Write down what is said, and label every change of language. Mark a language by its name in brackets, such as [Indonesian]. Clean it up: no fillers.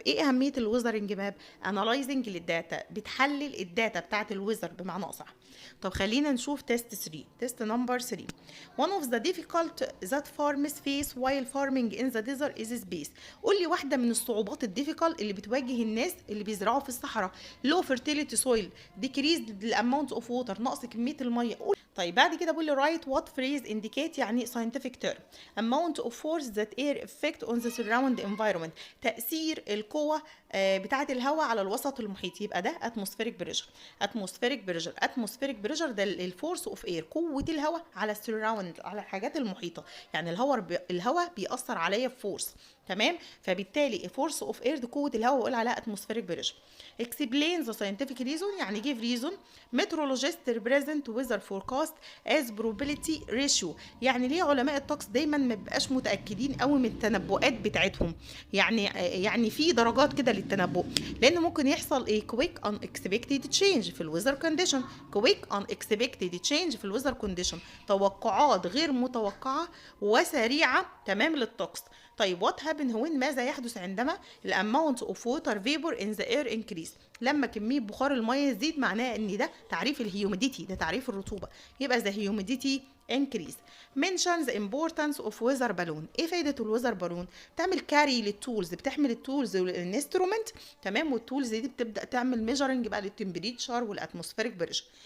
[Arabic] ايه اهميه الويذرنج ماب؟ analyzing للداتا، بتحلل الداتا بتاعت الويذر بمعنى اصح. طب خلينا نشوف تيست 3. [English] Test number 3 one of the difficult that farmers face while farming in the desert is space. [Arabic] قول لي واحده من الصعوبات الديفيكالت اللي بتواجه الناس اللي بيزرعوا في الصحراء. [English] low fertility soil decreased the amount of water، [Arabic] نقص كميه الميه. طيب بعد كده بقول لي [English] write what phrase indicate يعني scientific term. amount of force that air affect effect on the surrounding environment. [Arabic] تأثير القوة بتاعة الهواء على الوسط المحيط، يبقى ده atmospheric pressure. atmospheric pressure ده الفورس اوف اير، قوة الهواء على السراوند، على الحاجات المحيطة. يعني الهواء بيأثر عليا بفورس، تمام؟ فبالتالي فورس اوف اير دي قوة الهواء، بقول عليها atmospheric pressure. [English] explain the scientific reason، يعني give reason. meteorologists represent weather forecast as probability ratio. [Arabic] يعني ليه علماء الطقس دايما ما بيبقاش متأكدين قوي من التنبؤات بتاعتهم؟ يعني في درجات كده للتنبؤ، لان ممكن يحصل ايه [English] quick unexpected change [Arabic] في الويذر كونديشن. [English] quick unexpected change [Arabic] في الويذر كونديشن، توقعات غير متوقعة وسريعة، تمام، للطقس. طيب [English] what happen when، [Arabic] ماذا يحدث عندما [English] الاماونت of water vapour in the air increase, [Arabic] لما كميه بخار الميه تزيد، معناه ان ده تعريف الهيوميديتي، ده تعريف الرطوبه، يبقى ذا هيوميديتي increase. [English] mention the importance of weather balloon. [Arabic] ايه فايده الويذر بالون؟ تعمل كاري للتولز، بتحمل التولز والانسترومنت، تمام، والتولز دي بتبدا تعمل ميجرنج بقى للتمبريتشر والاتموسفيريك بريشر.